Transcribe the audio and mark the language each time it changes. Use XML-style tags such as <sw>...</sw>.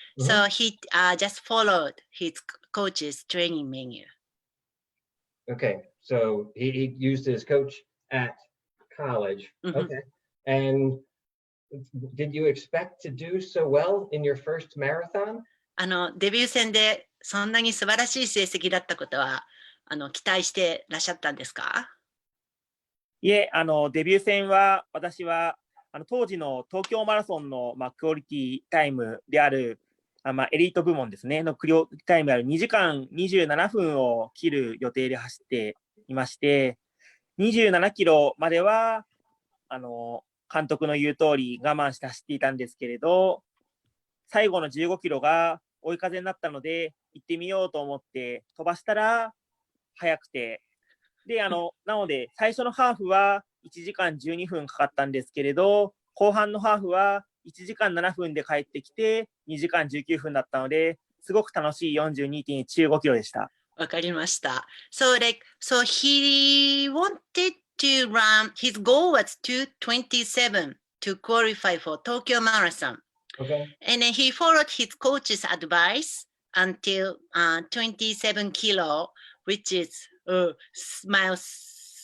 <en>So he just followed his coach's training menu. Okay, so he used his coach at college. Okay, and did you expect to do so well in your first marathon?</en> <ja>デビュー戦でそんなに素晴らしい成績だったことは期待してらっしゃったんですか？いえ、デビュー戦は私は当時の東京マラソンの、クオリティタイムであるエリート部門ですねのクオリティタイムである2時間27分を切る予定で走っていまして、27キロまでは監督の言う通り我慢して走っていたんですけれど、最後の15キロが追い風になったので行ってみようと思って飛ばしたら速くて、でなので最初のハーフは1時間12分かかったんですけれど、後半のハーフは1時間7分で帰ってきて2時間19分だったので、すごく楽しい 42.195 キロでした。わかりました。</ja> <en>So he wanted to run, his goal was 2:27 to qualify for Tokyo Marathon. Okay. And then he followed his coach's advice until 27 kilo, which is miles</en>